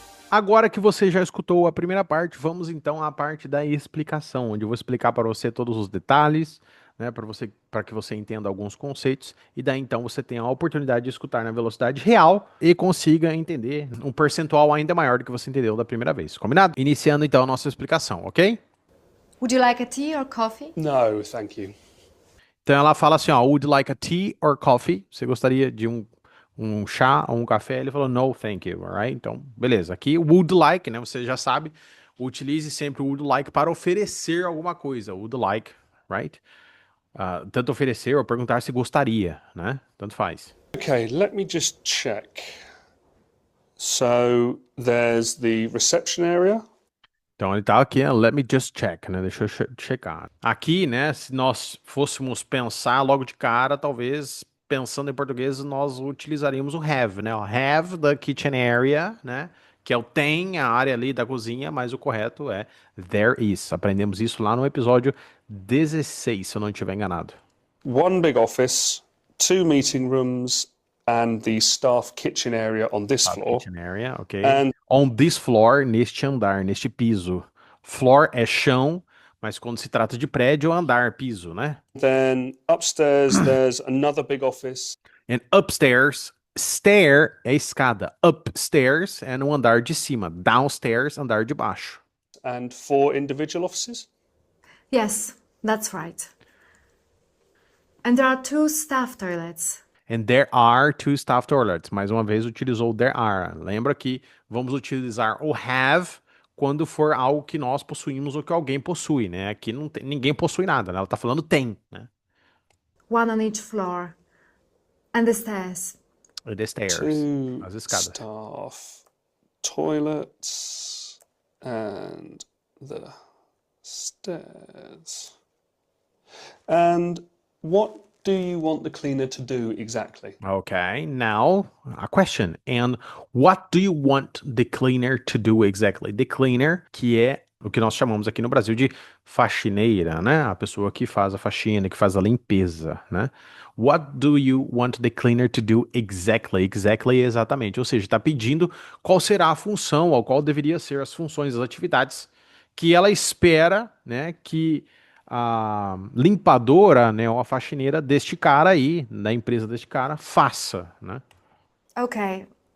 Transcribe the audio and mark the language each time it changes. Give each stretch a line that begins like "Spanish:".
Portuguese: Agora que você já escutou a primeira parte, vamos então à parte da explicação, onde eu vou explicar para você todos os detalhes, né, para que você entenda alguns conceitos, e daí então você tenha a oportunidade de escutar na velocidade real e consiga entender um percentual ainda maior do que você entendeu da primeira vez. Combinado? Iniciando então a nossa explicação, ok?
English: Would you like a tea or coffee? No, thank you.
Portuguese: Então ela fala assim, ó,
English: would you like a tea or coffee?
Portuguese: Você gostaria de um chá ou um café? Ele falou,
English: no, thank you, alright?
Portuguese: Então, beleza. Aqui, would like, né? Você já sabe, utilize sempre o would like para oferecer alguma coisa.
English: Would like, right?
Portuguese: Tanto oferecer ou perguntar se gostaria, né? Tanto faz.
English: Okay, let me just check. So there's the reception area.
Portuguese: Então ele tá aqui,
English: let me just check,
Portuguese: né? Deixa eu checar. Aqui, né, se nós fôssemos pensar logo de cara, talvez pensando em português, nós utilizaríamos o have, né?
English: O have the kitchen area, né?
Portuguese: Que é o tem, a área ali da cozinha, mas o correto é there is. Aprendemos isso lá no episódio 16, se eu não estiver enganado.
English: One big office, 2 meeting rooms, and the staff kitchen area on this floor. Kitchen area, ok. And On this floor,
Portuguese: neste andar, neste piso. Floor é chão, mas quando se trata de prédio, andar, piso, né?
English: then upstairs there's another big office.
Portuguese: And upstairs, stair é escada. Upstairs é no andar de cima. Downstairs, andar de baixo.
English: And 4 individual offices. Yes, that's right. And there are 2 staff toilets. And there are 2 staff toilets.
Portuguese: Mais uma vez utilizou there are. Lembra que vamos utilizar o have quando for algo que nós possuímos ou que alguém possui, né? Aqui não tem, ninguém possui nada, né? Ela tá falando tem, né?
English: One on each floor. And the stairs. E the stairs, 2
Portuguese: as escadas.
English: staff toilets and the stairs. And what do you want the cleaner to do exactly? Okay, now a question. And what do you want the cleaner to do exactly?
Portuguese: The cleaner, que é o que nós chamamos aqui no Brasil de faxineira, né? A pessoa que faz a faxina, que faz a limpeza, né?
English: What do you want the cleaner to do exactly?
Portuguese: Exactly, exatamente. Ou seja, está pedindo qual será a função, ou qual deveria ser as funções, as atividades que ela espera, né, que a limpadora, né, ou a faxineira deste cara aí, da empresa deste cara, faça, né?
English: Okay.